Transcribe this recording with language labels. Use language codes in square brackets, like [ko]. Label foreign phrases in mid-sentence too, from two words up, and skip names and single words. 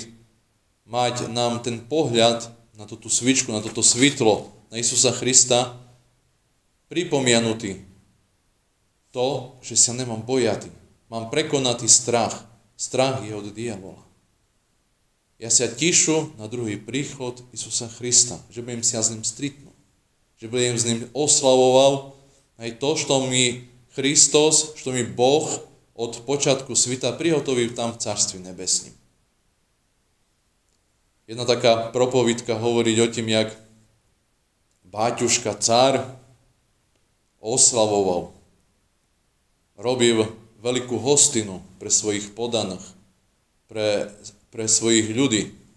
[rue] Mať nám ten pohľad na túto svičku, na toto svitlo, na Isusa Krista, pripomianutý to, že sa nemám bojati. Mám prekonatý strach. Strach je od diabola. Ja sa tišu na druhý príchod Isusa Krista, že budem sa s ním stretnúť. Že budem s ním oslavoval aj to, što mi Hristos, što mi Boh od počiatku svita prihotovil tam v Carstvi nebesním. jedna taká propovídka hovoriť o tým, jak báťuška cár oslavoval. Robil veľkú hostinu pre svojich podaných, pre svojich ľudí.